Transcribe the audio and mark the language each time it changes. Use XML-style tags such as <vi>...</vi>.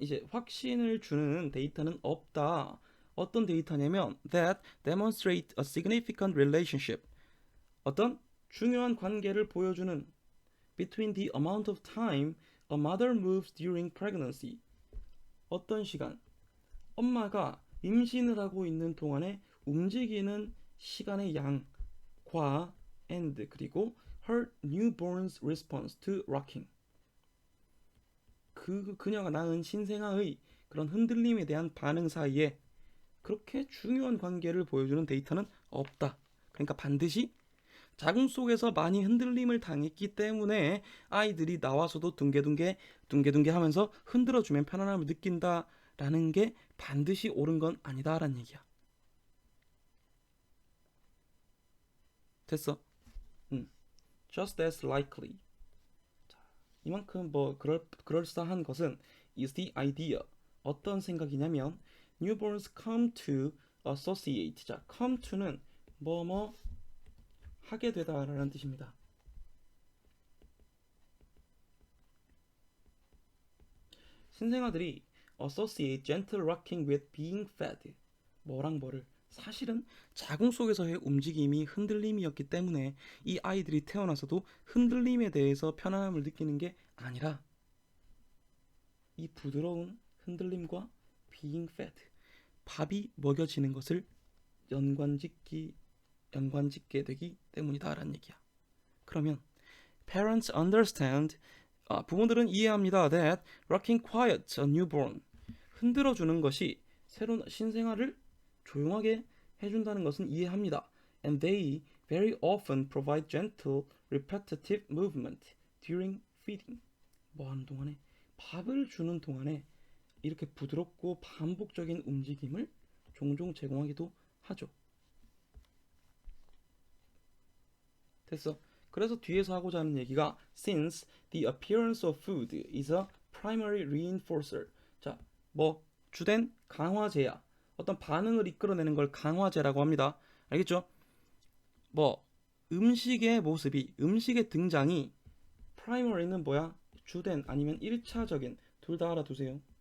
<ko>확신을 주는 데이터는 없다. 어떤 데이터냐면</ko> <en>that demonstrate a significant relationship.</en> <ko>어떤 중요한 관계를 보여주는</ko> <en>between the amount of time a mother moves during pregnancy.</en> <ko>어떤 시간 엄마가 임신을 하고 있는 동안에 움직이는 시간의 양과 and 그리고</ko> <en>her newborn's response to rocking.</en> <ko>그녀가 낳은 신생아의 그런 흔들림에 대한 반응 사이에 그렇게 중요한 관계를 보여주는 데이터는 없다. 그러니까 반드시 자궁 속에서 많이 흔들림을 당했기 때문에 아이들이 나와서도 둥개둥개 하면서 흔들어주면 편안함을 느낀다라는 게 반드시 옳은 건 아니다라는 얘기야. 됐어?</ko> <en>Just as likely.</en> <ko>이만큼 그럴싸한 것은</ko> <en>is the idea.</en> <ko>어떤 생각이냐면</ko> <en>newborns come to associate.</en> <ko>자, come to는 뭐뭐 하게 되다라는 뜻입니다. 신생아들이</ko> <en>associate gentle rocking with being fed.</en> <ko>뭐랑 뭐를 사실은 자궁 속에서의 움직임이 흔들림이었기 때문에 이 아이들이 태어나서도 흔들림에 대해서 편안함을 느끼는 게 아니라 이 부드러운 흔들림과 being fed, 밥이 먹여지는 것을 연관짓게 되기 때문이다라는 얘기야. 그러면</ko> <en>parents understand</en> <ko>부모들은 이해합니다.</ko> <en>That rocking quiet a newborn</en> <ko>흔들어주는 것이 새로운 신생아를 조용하게 해준다는 것은 이해합니다.</ko> <en>And they very often provide gentle, repetitive movement during feeding.</en> <ko>뭐 하는 동안에? 밥을 주는 동안에 이렇게 부드럽고 반복적인 움직임을 종종 제공하기도 하죠. 됐어. 그래서 뒤에서 하고자 하는 얘기가</ko> <en>since the appearance of food is a primary reinforcer.</en> <ko>자, 뭐 주된 강화제야. 어떤 반응을 이끌어내는 걸 강화제라고 합니다. 알겠죠? 뭐 음식의 모습이 음식의 등장이 primary는 뭐야? 주된 아니면 1차적인 둘 다 알아두세요.</ko>